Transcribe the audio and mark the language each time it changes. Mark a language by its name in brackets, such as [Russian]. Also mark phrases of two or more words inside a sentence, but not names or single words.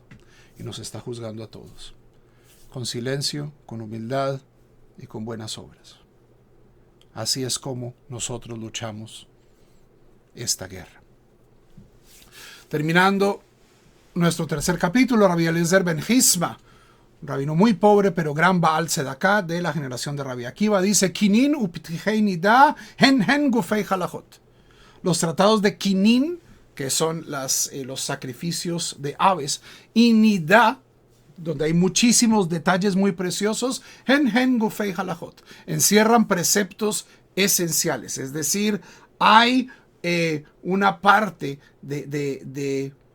[Spanish] Y nos está juzgando a todos. Con silencio, con humildad y con buenas obras. Así es como nosotros luchamos esta guerra. Terminando nuestro tercer capítulo, Rabbi Eliezer ben Hisma, rabino muy pobre pero gran [Hebrew] בעל צדקה [Spanish] de la generación de Rabbi Akiva, dice: [Hebrew] קינין ופתחי נדה הן גופי הלכות. [Spanish] Los tratados de Kinin, que son los sacrificios de aves, y nida, donde hay muchísimos detalles muy preciosos, [Hebrew] הן גופי הלכות, [Spanish] encierran preceptos esenciales, es decir, hay una parte de